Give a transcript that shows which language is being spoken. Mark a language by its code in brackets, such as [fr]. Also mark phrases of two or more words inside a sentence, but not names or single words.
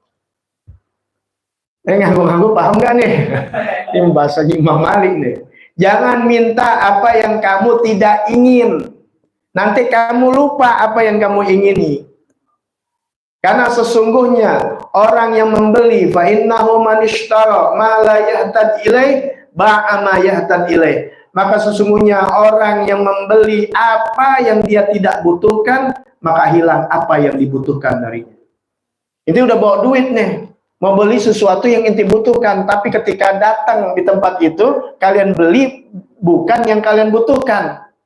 [id] Nganggu-nganggu paham nggak nih? Ini bahasa Imam Malik nih. Jangan minta apa yang kamu tidak ingin, nanti kamu lupa apa yang kamu ingini. Karena sesungguhnya orang yang membeli [ar] فإنه من اشترى ما لا يحتاج إليه باع ما يحتاج إليه. [id] Maka sesungguhnya orang yang membeli apa yang dia tidak butuhkan, maka hilang apa yang dibutuhkan darinya. Itu udah bawa duit nih, mau beli sesuatu yang inti butuhkan, tapi ketika datang di tempat itu kalian beli bukan yang kalian butuhkan.